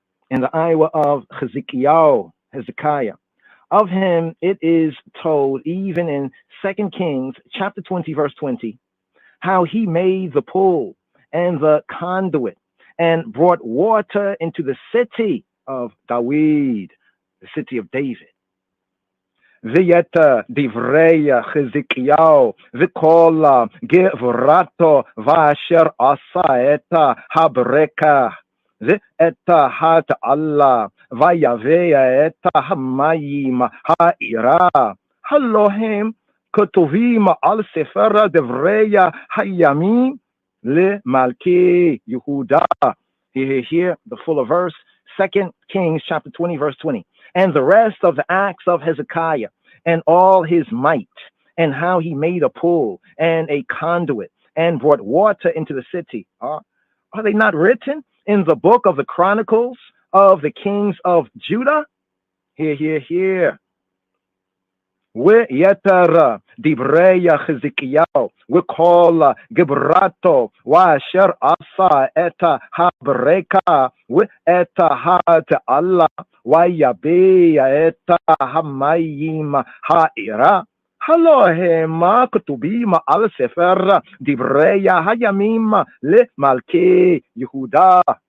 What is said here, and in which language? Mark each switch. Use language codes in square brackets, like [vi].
[en] in the Iowa of Hezekiah. Of him it is told even in 2 Kings chapter 20 verse 20 how he made the pool and the conduit and brought water into the city of David, the city of David. [he] ויצא דברי חזקיהו וכל גבורתו ואשר עשה את הברכה ואת התעלה ויבא את המים העירה הלא הם כתובים על ספר דברי הימים למלכי יהודה. [en] Here the full verse, 2 Kings chapter 20 verse 20. And the rest of the acts of Hezekiah and all his might, and how he made a pool and a conduit and brought water into the city. Are they not written in the book of the Chronicles of the kings of Judah? Here. [he] ויתר דברי חזקיהו וכל גבורתו ואשר עשה את הברכה ואת התעלה ויבא את המים העירה הלא המה כתובים על ספר דברי הימים למלכי יהודה.